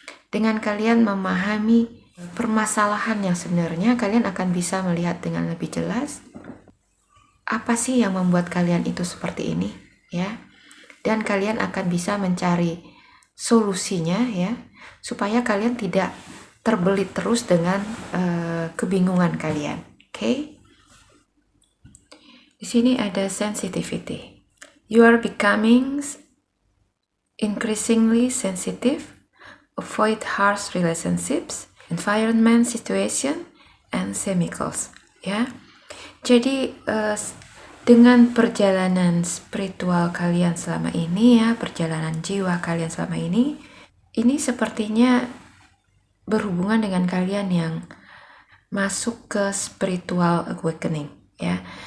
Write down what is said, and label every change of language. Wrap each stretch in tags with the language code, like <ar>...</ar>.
<id>Dengan kalian memahami permasalahan yang sebenarnya, kalian akan bisa melihat dengan lebih jelas apa sih yang membuat kalian itu seperti ini ya, dan kalian akan bisa mencari solusinya ya, supaya kalian tidak terbelit terus dengan kebingungan kalian. Oke? Di sini ada sensitivity.</id> <en>You are becoming increasingly sensitive. Avoid harsh relationships, environment, situation, and chemicals.</en> <id>Ya. Jadi dengan perjalanan spiritual kalian selama ini ya, perjalanan jiwa kalian selama ini sepertinya berhubungan dengan kalian yang masuk ke spiritual awakening ya.</id>